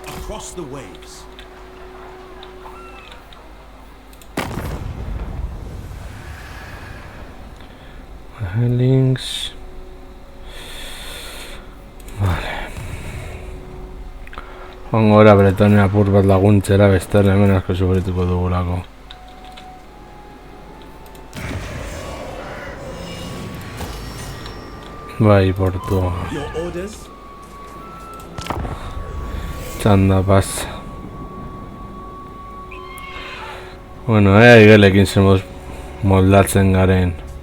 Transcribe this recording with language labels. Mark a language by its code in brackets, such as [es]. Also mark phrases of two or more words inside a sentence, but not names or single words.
[en] across the waves. Links. [eu] Vale. Joango gara Bretonia apur bat laguntzera, bestela hemen asko sufrituko dugulako. Bai, portua. [en] Your orders? [eu] Txanda pasa. Bueno, igelekin zenboz moldatzen garen.